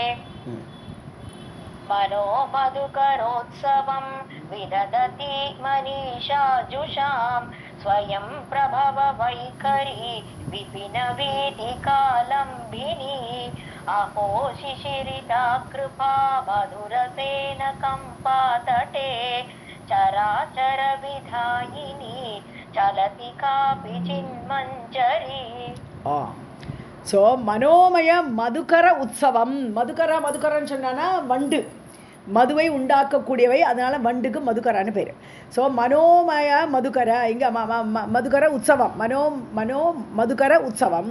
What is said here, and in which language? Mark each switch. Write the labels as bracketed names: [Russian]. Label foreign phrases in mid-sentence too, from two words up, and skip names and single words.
[Sanskrit] मनो मधुकरोत्सवं विदधति मनीषा जुषां स्वयं प्रभव वैखरी विपिन वेदिकालम्बिनी अहो शिशिरिता कृपा मधुरसेन कम्पातटे चराचर विधायिनी चलति कापि चिन्मञ्जरी. [Tamil] ஸோ மனோமய மதுக்கர உற்சவம். மதுக்கரன்னு சொன்னான்னா வண்டு, மதுவை உண்டாக்கக்கூடியவை, அதனால வண்டுக்கு மதுக்கரான்னு பேர். ஸோ மனோமய மதுக்கர, இங்கே மதுக்கர உற்சவம், மனோ மதுக்கர உற்சவம்.